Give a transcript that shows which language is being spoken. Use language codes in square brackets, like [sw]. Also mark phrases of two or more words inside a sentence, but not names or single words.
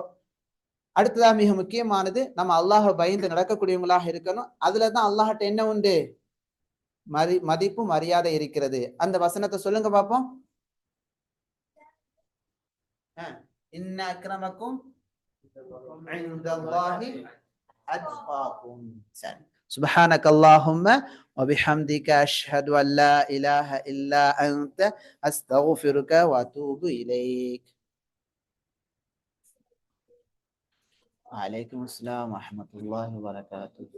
[ta] அடுத்ததா மிக முக்கியமானது, நம்ம அல்லாஹை பயந்து நடக்கக்கூடியவங்களாக இருக்கணும். அதுலதான் அல்லாஹ்ட்ட என்ன உண்டு? மதிப்பு மரியாதை இருக்கிறது. அந்த வசனத்தை சொல்லுங்க பாப்போம். [ar] إن أكرمكم عند الله أتقاكم. [ta] சரி. [ar] سبحانك اللهم وبحمدك أشهد أن لا إله إلا أنت أستغفرك وأتوب إليك. وعليكم السلام ورحمة الله وبركاته.